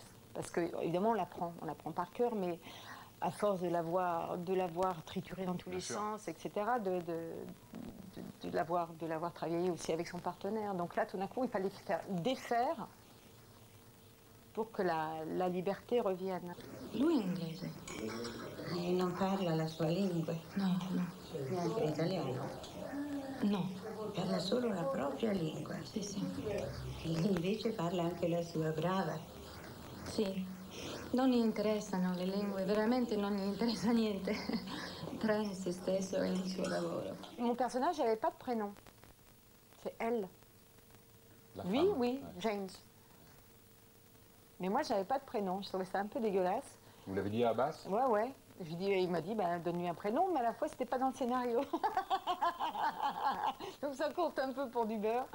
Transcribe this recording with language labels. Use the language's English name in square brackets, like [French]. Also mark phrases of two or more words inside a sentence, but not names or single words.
[French] Parce que évidemment, on l'apprend par cœur, mais à force de l'avoir trituré dans tous les sens, etc., de l'avoir travaillé aussi avec son partenaire. Donc là, tout d'un coup, il fallait faire défaire pour que la liberté revienne. [Italian] Lui inglese. E non parla la sua lingua? No, no. Neanche l'italiano? No. Parla solo la propria lingua? Sì, sì. E invece parla anche la sua brava? Sì. Non gli interessano le lingue, veramente non gli interessa niente, tranne se stesso e il suo lavoro. [French] Mon personnage n'avait pas de prénom. C'est elle. Lui, femme, oui, ouais. James. Mais moi, je n'avais pas de prénom. Je trouvais ça un peu dégueulasse. Vous l'avez dit à Abbas? Ouais. Il m'a dit, donne-lui un prénom, mais à la fois, c'était pas dans le scénario. Donc ça compte un peu pour du beurre.